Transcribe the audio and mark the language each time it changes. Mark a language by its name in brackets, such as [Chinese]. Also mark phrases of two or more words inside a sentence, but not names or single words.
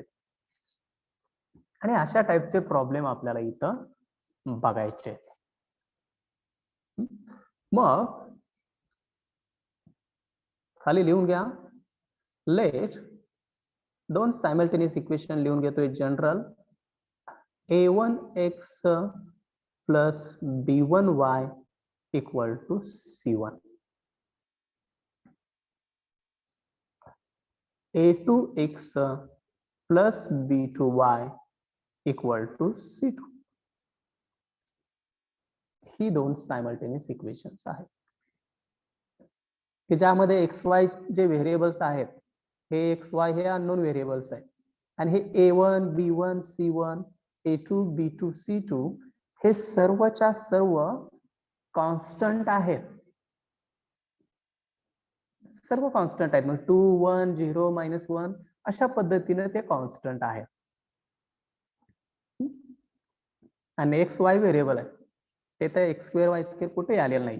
[Marathi] आणि अशा टाइपचे प्रॉब्लेम आपल्याला इथं बघायचे. मग खाली लिहून घ्या, लेट दोन [English] simultaneous equation [Marathi] लिहून घेतोय जनरल. [English] a1x plus b1y equal to c1, a2x plus b2y equal to c2. [Marathi] ही दोन [English] simultaneous equations [Marathi] आहेत की ज्यामध्ये एक्स वाय जे व्हेरिएबल्स आहेत, हे एक्स वाय हे [English] unknown variables [Marathi] आहेत आणि हे a1 b1 c1 a2 b2 c2 हे सर्वच्या सर्व कॉन्स्टंट आहेत. सर्व कॉन्स्टंट आहेत. मग 2 1 0 -1 अशा पद्धतीने ते कॉन्स्टंट आहेत. आणि एक्स वाय व्हेरिएबल आहे ते तर x² y² कुठेही आलेलं नाही.